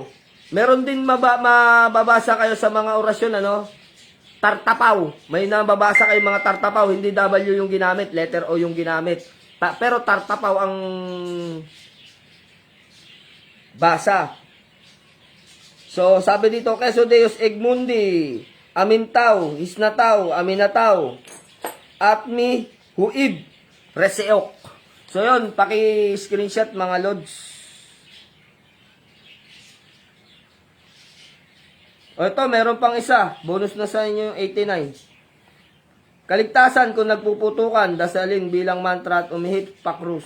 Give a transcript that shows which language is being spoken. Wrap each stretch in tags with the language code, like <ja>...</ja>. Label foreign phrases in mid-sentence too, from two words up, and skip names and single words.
<tl>Meron din mababasa kayo sa mga orasyon, ano? Tartapaw. May nababasa kayo mga tartapaw, hindi W yung ginamit, letter O yung ginamit. Pero tartapaw ang basa. So, sabi dito,</tl> <la>Queso Deus Egmundi, Amintaw, Isnataw, Aminataw, Atmi, Huib, Reseok.</la> <tl>So, yun, paki-screenshot mga lods. O ito, meron pang isa. Bonus na sa inyo yung 89. Kaligtasan kung nagpuputukan, dasalin bilang mantra at umihip, pakrus.</tl>